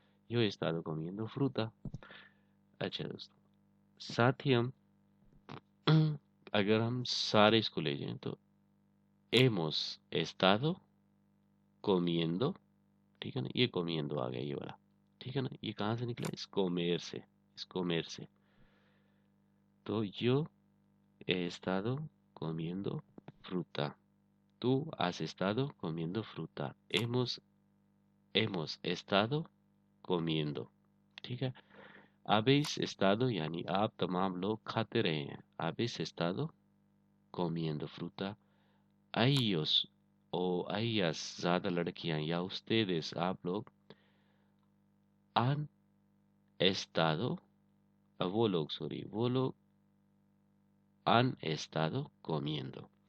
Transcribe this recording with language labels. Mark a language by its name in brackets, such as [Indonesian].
[Spanish] यो इस्तादो कोमिएंदो फ्रूता। [Hindi] अच्छा दोस्तों, साथ ही हम अगर हम सारे इसको ले जाएं तो [Spanish] hemos estado comiendo, [Hindi] ठीक है ना, ये comiendo आ गया ये वाला, ठीक है ना, ये कहाँ से निकला, इस comer से, इस comer से। [Spanish] तो yo he estado comiendo fruta, tú has estado comiendo fruta, hemos estado comiendo, [Hindi] ठीक है। [Spanish] habéis estado [Hindi] यानी आप तमाम लोग खाते रहे हैं, [Spanish] habéis estado comiendo fruta, a ellos o a ellas [Hindi] ज़्यादा लड़कियां या [Spanish] ustedes [Hindi] आप लोग [Spanish] han estado, [Hindi] वो लोग सॉरी वो लोग [Spanish] han estado comiendo।